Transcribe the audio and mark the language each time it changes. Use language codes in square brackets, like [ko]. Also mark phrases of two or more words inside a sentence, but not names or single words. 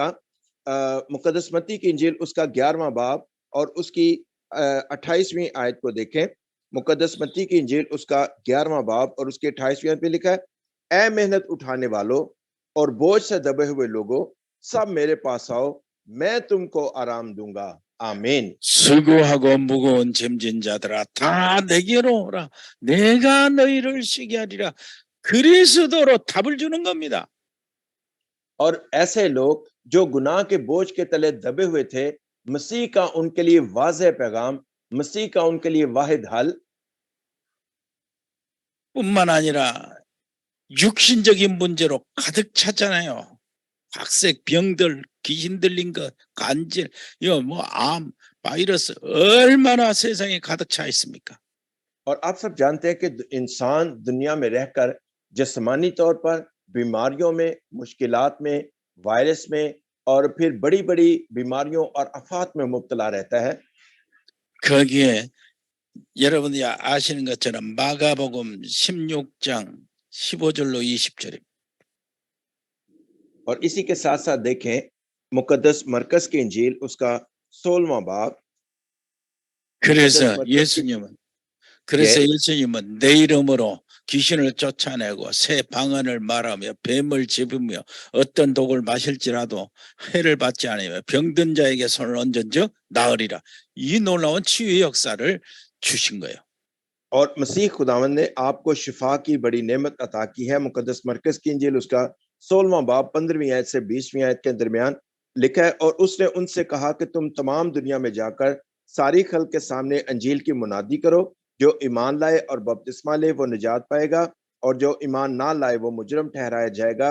[ur] مقدس متی کی انجیل اس کا 11واں باب اور اس کی 28ویں آیت کو دیکھیں. مقدس متی کی انجیل اس کا 11واں باب اور اس کے 28ویں آیت پے لکھا ہے، اے محنت اٹھانے والوں اور بوجھ سے دبے ہوئے لوگوں، سب میرے پاس آؤ، میں تم کو آرام دوں گا. आमीन। [ko] 수고하고 무거운 짐진 자들아 다 내게로 오라. 내가 너희를 쉬게 하리라. 그리스도로 답을 주는 겁니다. [ur] اور ایسے لوگ جو گناہ کے بوجھ کے تلے دبے ہوئے تھے، مسیح کا ان کے لیے واضح پیغام، مسیح کا ان کے لیے واحد حل, [ko] 뿐만 아니라 육신적인 문제로 가득 찼잖아요. 각색 병들, 귀신 들린 것, 간질, 이거 뭐 암, 바이러스 얼마나 세상에 가득 차 있습니까? [ur] اور آپ سب جانتے ہیں کہ انسان دنیا میں رہ کر جسمانی طور پر بیماریوں میں، مشکلات میں، وائرس میں اور پھر بڑی بڑی بیماریوں اور آفات میں مبتلا رہتا ہے. [ko] 거기에 여러분이 아시는 것처럼 마가복음 16장 15절로 20절입니다. [ur] اور اسی کے ساتھ ساتھ دیکھیں مقدس مرقس کی انجیل اس کا 16واں باب. [ko] 그래서 예, 예수님은 내 이름으로 귀신을 쫓아내고 새 방언을 말하며 뱀을 집으며 어떤 독을 마실지라도 해를 받지 않으며 병든 자에게 손을 얹은 즉 나으리라. 이 놀라운 치유의 역사를 주신 거예요. [ur] اور مسیح خداوند نے آپ کو شفا کی بڑی نعمت عطا کی ہے. مقدس مرقس کی انجیل اس کا 16واں باب 15ویں آیت سے 20ویں آیت کے درمیان لکھا ہے، اور اس نے ان سے کہا کہ تم تمام دنیا میں جا کر ساری خلق کے سامنے انجیل کی منادی کرو. جو ایمان لائے اور بپتسمہ لے وہ نجات پائے گا، اور جو ایمان نہ لائے وہ مجرم ٹھہرایا جائے گا.